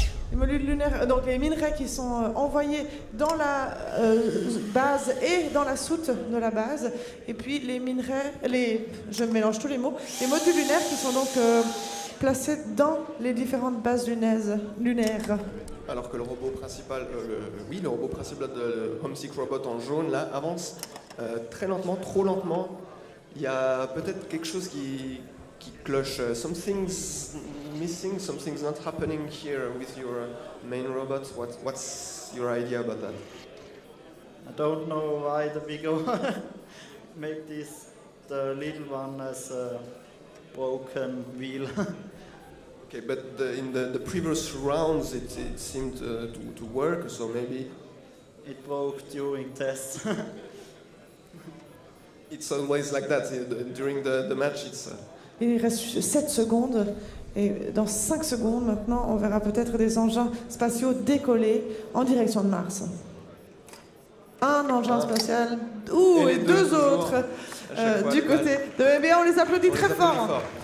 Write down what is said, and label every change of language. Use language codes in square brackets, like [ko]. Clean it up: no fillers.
[fr] Les modules lunaires, donc les minerais qui sont envoyés dans la base et dans la soute de la base, et puis les minerais, je mélange tous les mots, les modules lunaires qui sont donc placés dans les différentes bases lunaires. Alors que le robot principal, le robot principal de Homesick Robot en jaune, là, avance très lentement, trop lentement. Il y a peut-être quelque chose qui cloche. [en] Something's missing, something's not happening here with your main robot. What's your idea about that? I don't know why the big one make the little one as a broken wheel. Okay, but in the previous rounds it seemed to work, so maybe... It broke during tests. It's always like that, during the match it's... [fr] Il reste 7 secondes, et dans 5 secondes maintenant, on verra peut-être des engins spatiaux décoller en direction de Mars. Un engin spatial, et 2 autres du côté de EMBA, on les applaudit très fort.